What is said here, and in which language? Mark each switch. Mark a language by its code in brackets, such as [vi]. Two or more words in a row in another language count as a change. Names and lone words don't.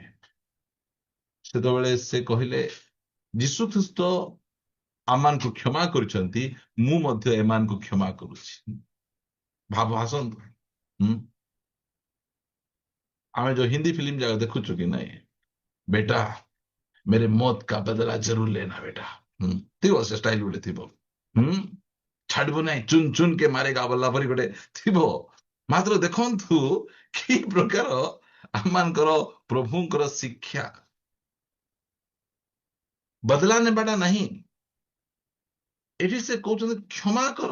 [or] ସେତେବେଳେ ସେ କହିଲେ, ଯୀଶୁ ଖ୍ରୀଷ୍ଟ ଆମମାନଙ୍କୁ କ୍ଷମା କରିଛନ୍ତି, ମୁଁ ମଧ୍ୟ ଏମାନଙ୍କୁ କ୍ଷମା କରୁଛି। ଆସନ୍ତୁ, ଆମେ ଯୋଉ ହିନ୍ଦୀ ଫିଲ୍ମ ଯାକ ଦେଖୁଛୁ କି ନାଇଁ, ବେଟା [hi] मेरे मौत का बदला जरूर लेना बेटा, [or] ଥିବ ସେ ଷ୍ଟାଇଲ ଗୋଟେ ଥିବ। ଛାଡିବୁ ନାହିଁ, [hi] चुन चुन के मारेगा [or] ବୋଲା ପରି ଗୋଟେ ଥିବ। ମାତ୍ର ଦେଖନ୍ତୁ କି ପ୍ରକାର ଆମମାନଙ୍କର ପ୍ରଭୁଙ୍କର ଶିକ୍ଷା। ବଦଲା ନେବାଟା ନାହିଁ, ଏଠି ସେ କହୁଛନ୍ତି କ୍ଷମା କର।